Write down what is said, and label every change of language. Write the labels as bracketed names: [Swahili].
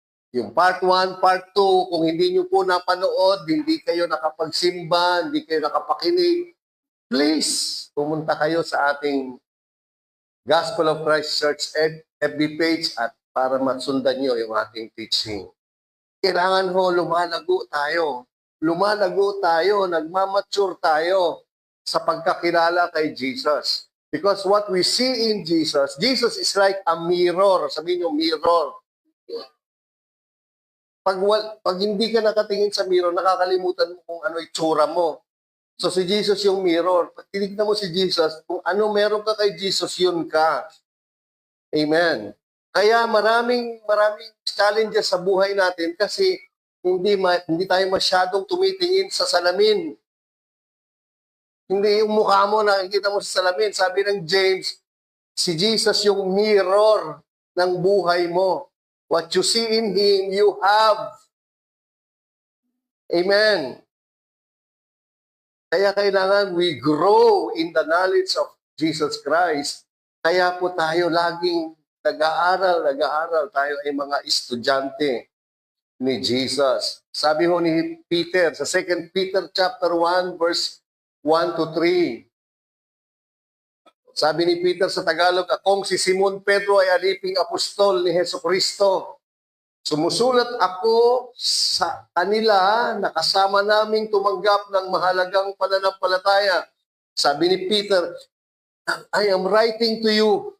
[Filipino] Yung part 1, part 2, kung hindi nyo po napanood, hindi kayo nakapagsimba, hindi kayo nakapakinig, please, pumunta kayo sa ating Gospel of Christ Church FB page at para masundan nyo yung ating teaching. Kailangan ho, lumalago tayo. Lumalago tayo, nagmamature tayo sa pagkakilala kay Jesus. [English] Because what we see in Jesus, Jesus is like a mirror. [Filipino] Sabihin nyo, mirror. Pag hindi ka nakatingin sa mirror, nakakalimutan mo kung ano itsura mo. So si Jesus yung mirror. Pag tinignan mo si Jesus, kung ano meron ka kay Jesus, yun ka. Amen. Kaya maraming challenges sa buhay natin kasi hindi tayo masyadong tumitingin sa salamin. Hindi yung mukha mo nakikita mo sa salamin. Sabi ng James, si Jesus yung mirror ng buhay mo. [English] What you see in Him, you have. Amen. [Filipino] Kaya kailangan [English] we grow in the knowledge of Jesus Christ. [Filipino] Kaya po tayo laging nag-aaral. Tayo ay mga estudyante ni Jesus. Sabi ho ni Peter, sa 2 Peter chapter 1, verse 1 to 3. Sabi ni Peter sa Tagalog, akong si Simon Pedro ay aliping apostol ni Jesucristo. Sumusulat ako sa kanila na kasama naming tumanggap ng mahalagang pananampalataya. Sabi ni Peter, [English] I am writing to you.